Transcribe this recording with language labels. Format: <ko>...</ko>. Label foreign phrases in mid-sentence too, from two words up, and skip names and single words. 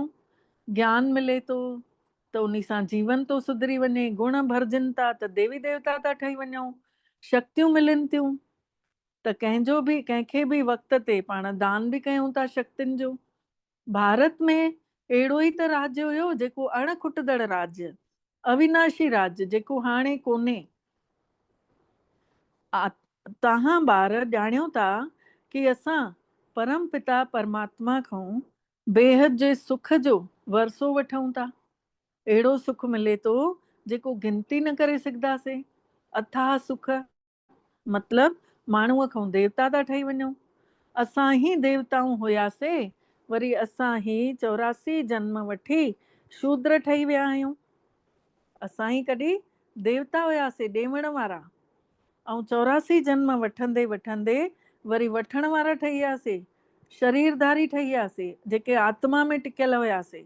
<sd>ज्ञान मिले थो त उन सां जीवन थो सुधरी वञे, गुण भरजनि था त देवी देवता था ठही वञूं, शक्तियूं मिलनि थियूं त कंहिंखे बि वक़्त ते पाण दान बि कयूं था शक्तियुनि जो। भारत में अहिड़ो ई त राज्य हुयो जेको अणखुटंदड़ राज्य, अविनाशी राज्य, जेको हाणे कोन्हे। तव्हां ॿार ॼाणियो था कि असां परम पिता परमात्मा खां बेहद जे सुख जो वरसो वठूं था। अहिड़ो सुख मिले थो जेको गिनती न करे सघंदासीं। अथाह सुख, मतलब माण्हूअ खां देवता था ठही वञूं। असां ई देवताऊं हुयासीं, वरी असां ई 84 जन्म वठी शूद्र ठही विया आहियूं। असां ई कॾहिं देवता हुयासीं ॾेवण वारा, ऐं 84 जन्म वठंदे वठंदे वरी वठण वारा ठही वियासीं, शरीरधारी ठही वियासीं, जेके आत्मा में टिकियल हुयासीं।</sd>